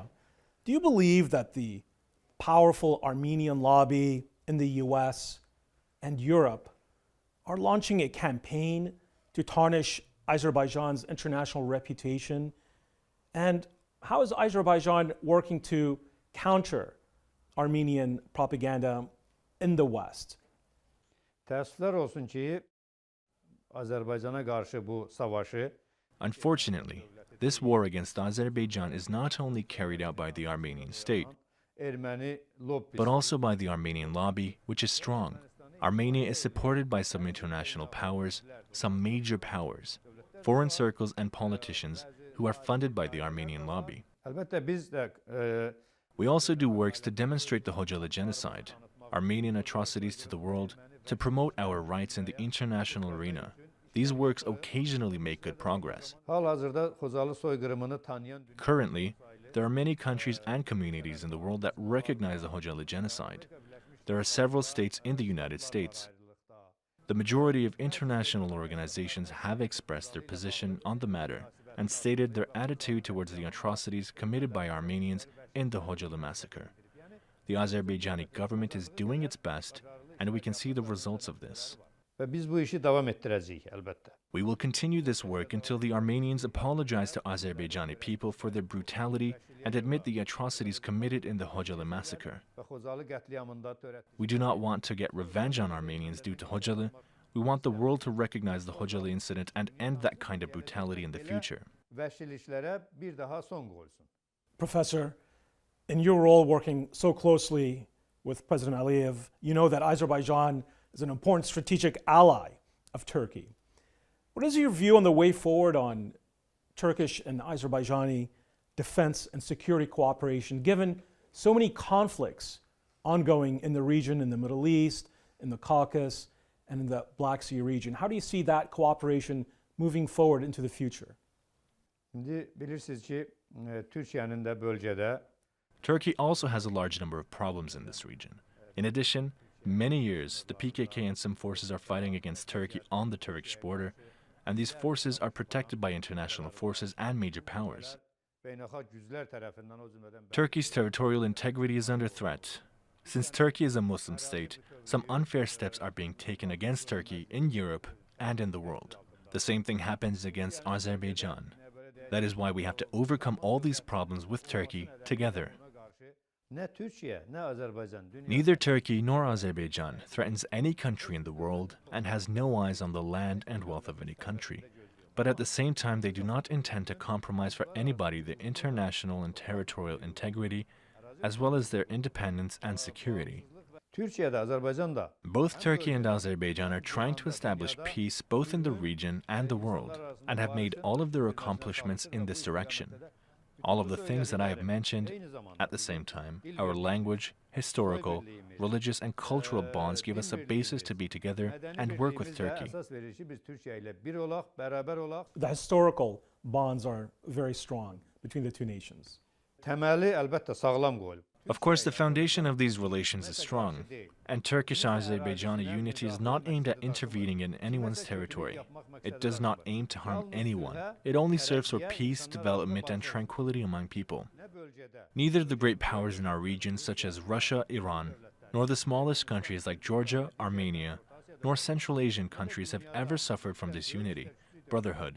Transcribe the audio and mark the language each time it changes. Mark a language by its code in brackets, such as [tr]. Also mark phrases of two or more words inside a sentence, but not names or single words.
[en] Do you believe that the powerful Armenian lobby in the US and Europe are launching a campaign to tarnish Azerbaijan's international reputation? And how is Azerbaijan working to counter Armenian propaganda in the West? [az] təəssüflər olsun ki, Azərbaycana qarşı bu savaşı [en] Unfortunately, this war against Azerbaijan is not only carried out by the Armenian state, [az] erməni lobbisi [en] but also by the Armenian lobby, which is strong. Armenia is supported by some international powers, some major powers, foreign circles and politicians who are funded by the Armenian lobby. [az] Əlbəttə biz də [en] We also do works to demonstrate the Hocalı genocide, Armenian atrocities to the world, to promote our rights in the international arena. These works occasionally make good progress. [az] hal-hazırda Xocalı soyqırımını tanıyan [en] Currently, there are many countries and communities in the world that recognize the Hocalı genocide. There are several states in the United States. The majority of international organizations have expressed their position on the matter and stated their attitude towards the atrocities committed by Armenians in the Hocalı massacre. The Azerbaijani government is doing its best, and we can see the results of this. [az] və biz bu işi davam etdirəcəyik əlbəttə. [en] We will continue this work until the Armenians apologize to Azerbaijani people for their brutality and admit the atrocities committed in the Hocalı massacre. [az] Və Xocalı qətliamında törətdiyi [en] We do not want to get revenge on Armenians due to Hocalı. We want the world to recognize the Hocalı incident and end that kind of brutality in the future. [az] vəhşiliklərə bir daha son qoyulsun. [en] Professor, in your role working so closely with President Aliyev, you know that Azerbaijan is an important strategic ally of Turkey. What is your view on the way forward on Turkish and Azerbaijani defense and security cooperation, given so many conflicts ongoing in the region, in the Middle East, in the Caucasus, and in the Black Sea region? How do you see that cooperation moving forward into the future? [az] İndi bilirsiniz ki, Türkiyənin də bölgədə [en] Turkey also has a large number of problems in this region. In addition, many years the PKK and some forces are fighting against Turkey on the Turkish border, and these forces are protected by international forces and major powers. [az] beynəlxalq güclər tərəfindən o cümlədən [en] Turkey's territorial integrity is under threat. Since Turkey is a Muslim state, some unfair steps are being taken against Turkey in Europe and in the world. The same thing happens against Azerbaijan. That is why we have to overcome all these problems with Turkey together. [az] nə Türkiyə, nə Azərbaycan dünya [en] Neither Turkey nor Azerbaijan threatens any country in the world and has no eyes on the land and wealth of any country. But at the same time, they do not intend to compromise for anybody their international and territorial integrity, as well as their independence and security. [az] Türkiyə də, Azərbaycan da [en] Both Turkey and Azerbaijan are trying to establish peace both in the region and the world, and have made all of their accomplishments in this direction. All of the things that I have mentioned, at the same time, our language, historical, religious and cultural bonds give us a basis to be together and work with Turkey. [az] Əsas verir ki, biz Türkiyə ilə bir olaq, bərabər olaq. [en] The historical bonds are very strong between the two nations. [az] Təməli əlbəttə sağlam qoyulub. [en] Of course, the foundation of these relations is strong, and Turkish-Azerbaijani unity is not aimed at intervening in anyone's territory. It does not aim to harm anyone. It only serves for peace, development, and tranquility among people. Neither the great powers in our region, such as Russia, Iran, nor the smallest countries like Georgia, Armenia, nor Central Asian countries have ever suffered from this unity, brotherhood.